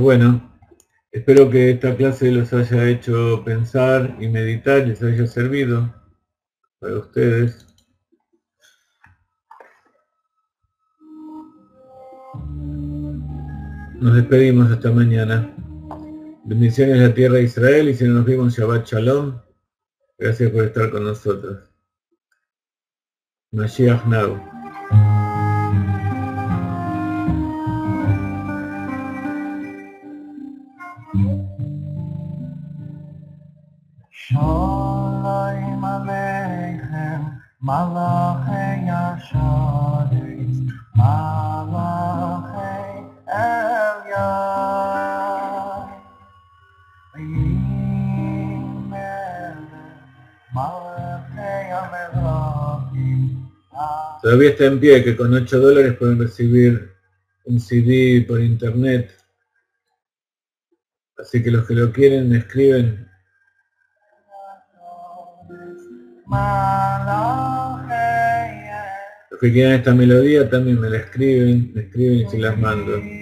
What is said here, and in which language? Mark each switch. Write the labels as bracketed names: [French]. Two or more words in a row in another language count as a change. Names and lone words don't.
[Spanish] Bueno, espero que esta clase los haya hecho pensar y meditar, les haya servido para ustedes. Nos despedimos hasta mañana. Bendiciones a la tierra de Israel y si no nos vimos, [Hebrew] שבת שלום. [Spanish] Gracias por estar con nosotros. Mashiach Now. [Hebrew] שלום עליכם, מלאכי השרת, מלאכי עליון, מלאכי המלכים. [Spanish] Todavía está en pie que con $8 pueden recibir un CD por internet. Así que los que lo quieren me escriben. Los que quieran esta melodía también me escriben y se las mando.